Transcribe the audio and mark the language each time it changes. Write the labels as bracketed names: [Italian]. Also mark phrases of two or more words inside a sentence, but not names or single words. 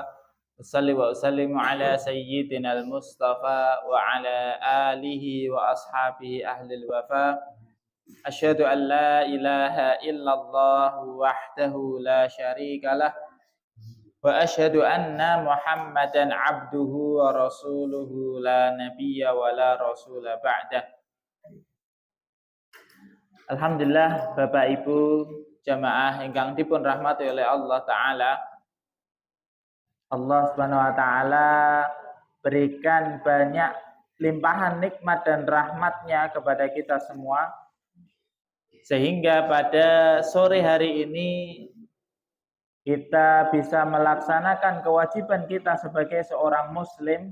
[Arabic] وأصلي وأسلم على سيدنا المصطفى وعلى آله وأصحابه أهل الوفا. أشهد أن لا إله إلا الله وحده لا شريك له وأشهد أن محمدا عبده ورسوله لا نبي ولا رسول بعده. [Javanese] Alhamdulillah Bapak Ibu jamaah ingkang dipun rahmati oleh [Arabic] الله تعالى. الله سبحانه وتعالى [Indonesian] berikan banyak limpahan nikmat dan rahmatnya kepada kita semua, sehingga pada sore hari ini kita bisa melaksanakan kewajiban kita sebagai seorang muslim.